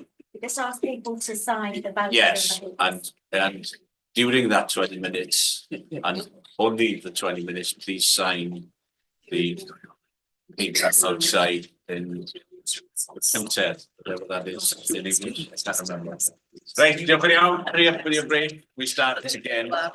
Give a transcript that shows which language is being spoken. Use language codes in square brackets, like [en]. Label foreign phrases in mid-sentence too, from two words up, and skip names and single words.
[en] Just ask people to sign the ballot. Yes, and during that 20 minutes, and only the 20 minutes, please sign the paper outside in Cymted, whatever that is in English. I can't remember. Right, [cy] diolch yn iawn. [en] Hurry up with your break. We start again.